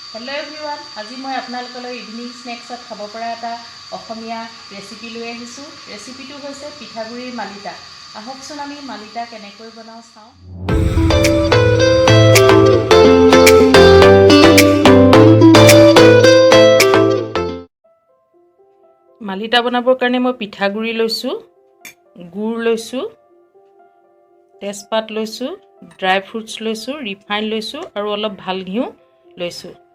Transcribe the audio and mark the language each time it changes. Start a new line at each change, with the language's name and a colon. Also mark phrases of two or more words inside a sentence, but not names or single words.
English: Hello everyone,
Assamese: আজি মই আপোনালোকলৈ
English: evening snacksত
Assamese: खाब পৰা এটা অসমীয়া ৰেচিপি লৈ আহিছো। ৰেচিপিটো হৈছে পিঠাগুড়িৰ মালিতা। আহকচোন আমি মালিতা কেনেকৈ বনাও চাওঁ। মালিতা বনাবৰ কাৰণে মই পিঠাগুড়ি লৈছো, গুড় লৈছো, তেজপাত লৈছো,
English: dry fruits
Assamese: লৈছো, ৰিফাইন লৈছো আৰু অলপ ভাল ঘিউ লৈছো।